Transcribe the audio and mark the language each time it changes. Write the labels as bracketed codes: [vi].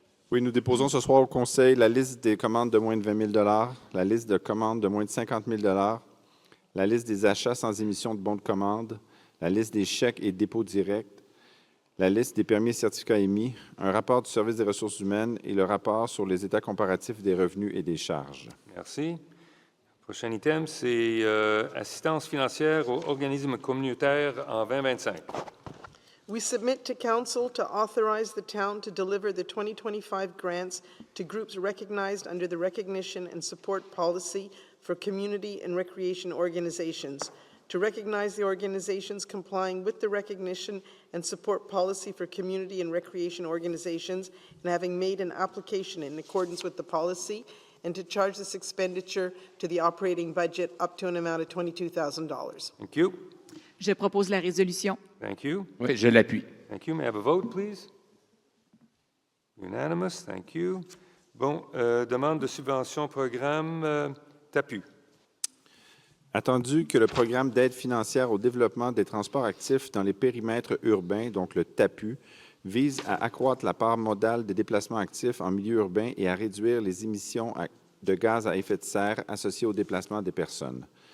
[fr] Oui, nous déposons ce soir au Conseil la liste des commandes de moins de 20 000 la liste de commandes de moins de 50 000 la liste des achats sans émission de bons de commande, la liste des chèques et dépôts directs, la liste des permis et certificats émis, un rapport du Service des ressources humaines et le rapport sur les états comparatifs des revenus et des charges. Merci. Prochain item, c'est assistance financière aux organismes communautaires en 2025. [en] We submit to Council to authorize the town to deliver the 2025 grants to groups recognized under the Recognition and Support Policy for Community and Recreation Organizations, to recognize the organizations complying with the Recognition and Support Policy for Community and Recreation Organizations and having made an application in accordance with the policy, and to charge this expenditure to the operating budget up to an amount of $22,000. Thank you. [fr] Je propose la résolution. [en] Thank you. [fr] Oui, je l'appuie. [en] Thank you. May I have a vote, please? Unanimous. Thank you. [fr] Bon, demande de subvention programme TAPU. Attendu que le programme d'aide financière au développement des transports actifs dans les périmètres urbains, donc le TAPU, vise à accroître la part modale des déplacements actifs en milieu urbain et à réduire les émissions de gaz à effet de serre associées au déplacement des personnes.